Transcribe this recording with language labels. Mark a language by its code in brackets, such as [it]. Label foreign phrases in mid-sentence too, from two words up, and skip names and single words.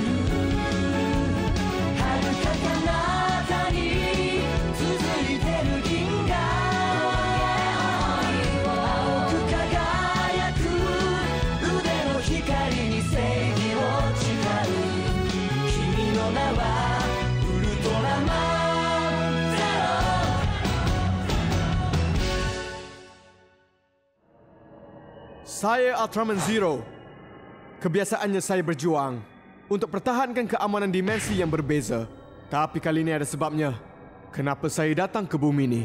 [ja] 遥か彼方に続いてる銀河。青く輝く腕の光に正義を誓う。君の名はウルトラマンゼロ。 [ms] Saya Ultraman Zero. Kebiasaannya saya berjuang untuk pertahankan keamanan dimensi yang berbeza. Tapi kali ini ada sebabnya. Kenapa saya datang ke bumi ini?